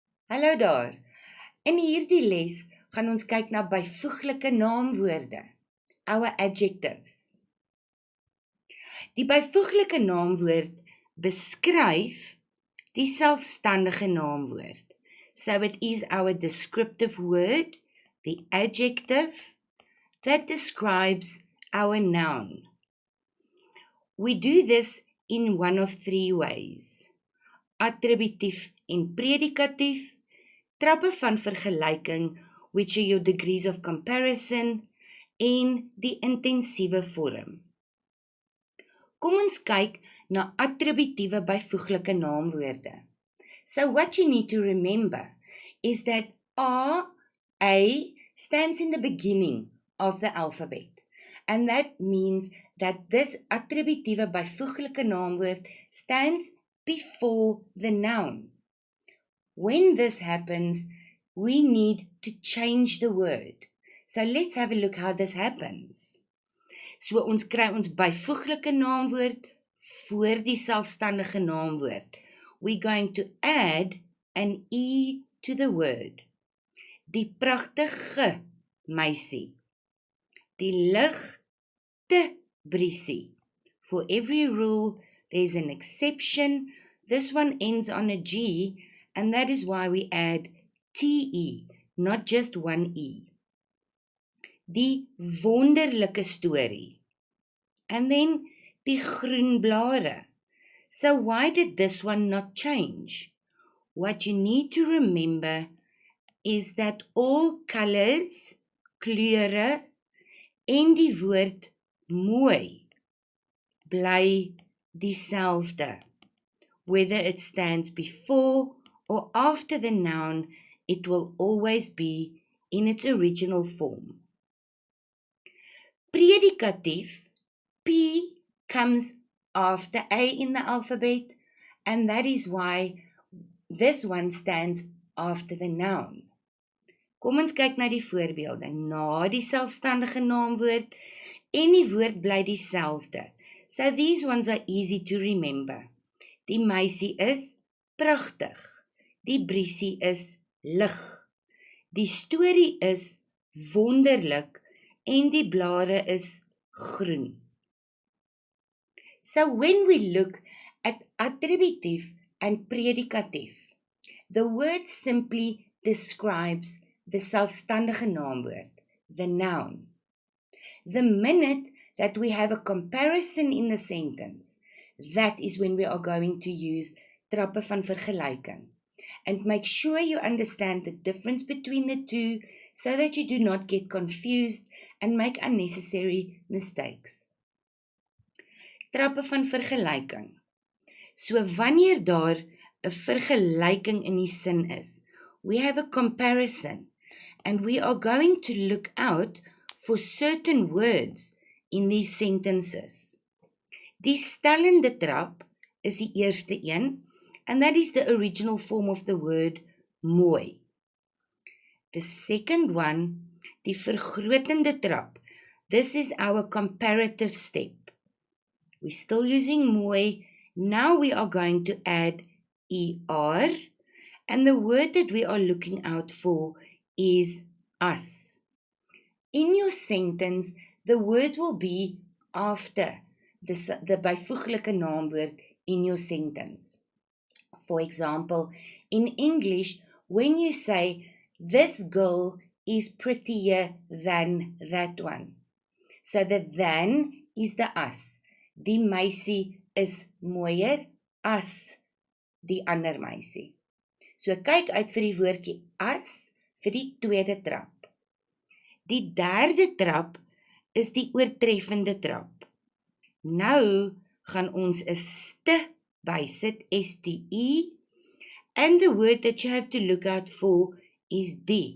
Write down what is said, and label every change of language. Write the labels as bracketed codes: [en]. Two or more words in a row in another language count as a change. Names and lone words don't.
[af] Hallo daar. In hierdie les gaan ons kyk na byvoeglike naamwoorde, [en] our adjectives. [af] Die byvoeglike naamwoord beskryf die selfstandige naamwoord. [en] So it is our descriptive word, the adjective, that describes our noun. We do this in one of three ways: [af] attributief en predikatief, trappe van vergelyking, [en] which are your degrees of comparison, [af] en die intensiewe vorm. Kom ons kyk na attributiewe byvoeglike naamwoorde. [en] So what you need to remember is that A stands in the beginning of the alphabet. And that means that this [af] attributiewe byvoeglike naamwoord [en] stands before the noun. When this happens, we need to change the word. So let's have a look how this happens. [af] So ons kry ons byvoeglike naamwoord voor die selfstandige naamwoord. [en] We're going to add an E to the word. [af] Die pragtige meisie. Die ligte briesie. [en] For every rule, there's an exception. This one ends on a G, and that is why we add TE, not just one E. [af] Die wonderlike storie. [en] And then [af] die groen blare. [en] So why did this one not change? What you need to remember is that all colors, [af] kleure, en die woord mooi bly dieselfde. [en] Whether it stands before or after the noun, it will always be in its original form. Predicatief, P comes after A in the alphabet, and that is why this one stands after the noun. [af] Kom ons kyk na die voorbeelde. Na die selfstandige naamwoord en die woord bly dieselfde. [en] So these ones are easy to remember. [af] Die meisie is pragtig. Die briesie is lig. Die storie is wonderlik en die blare is groen. [en] So when we look at attributief and predicatief, the word simply describes the [af] selfstandige naamwoord, [en] the noun. The minute that we have a comparison in the sentence, that is when we are going to use [af] trappe van vergelyking. [en] And make sure you understand the difference between the two so that you do not get confused and make unnecessary mistakes. [af] Trappe van vergelyking. So wanneer daar 'n vergelyking in die sin is, [en] we have a comparison, and we are going to look out for certain words in these sentences. [af] Die stellende trap is die eerste een, [en] and that is the original form of the word mooi. The second one, [af] die vergrotende trap, [en] this is our comparative step. We're still using mooi. Now we are going to add ER, and the word that we are looking out for is as. In your sentence, the word will be after the [af] byvoeglike naamwoord [en] in your sentence. For example, in English, when you say, this girl is prettier than that one. So the than is the as. [af] Die meisie is mooier as die ander meisie. So kyk uit vir die woordjie as vir die tweede trap. Die derde trap is die oortreffende trap. Nou gaan ons 'n ste bysit, STE, [en] and the word that you have to look out for is die.